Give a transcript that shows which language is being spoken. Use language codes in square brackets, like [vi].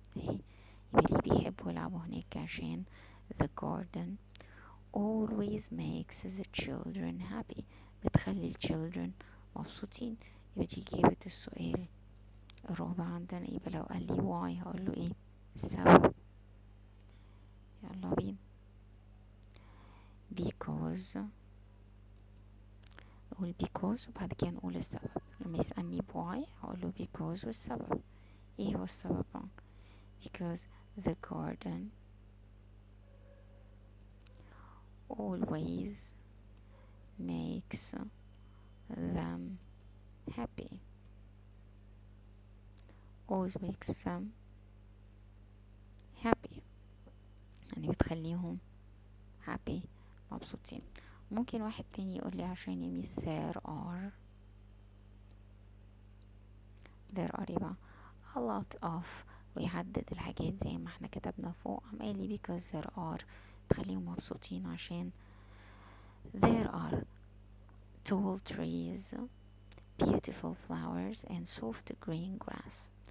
[ar] هي يبقى بيحبوا يلعبوا هناك عشان [en] the garden always makes the children happy. [ar] بتخلي children مبسوطين. يبقى دي إجابة السؤال الرابع عندنا. يبقى لو قال لي why هقول له ايه؟ السبب. يلا بينا. because، نقول because وبعد كده نقول السبب. لما يسألني why هقول له because والسبب. ايه هو السبب؟ [en] because the garden always makes them happy. always makes them happy [ar] يعني بتخليهم [en] happy [ar] مبسوطين. ممكن واحد تاني يقول لي عشان يميز [en] there are [ar] ايه بقى؟ [en] a lot of، [ar] ويحدد الحاجات زي ما احنا كتبنا فوق. قام قال لي [en] because there are [ar] تخليهم مبسوطين عشان [en] there are tall trees, beautiful flowers and soft green grass.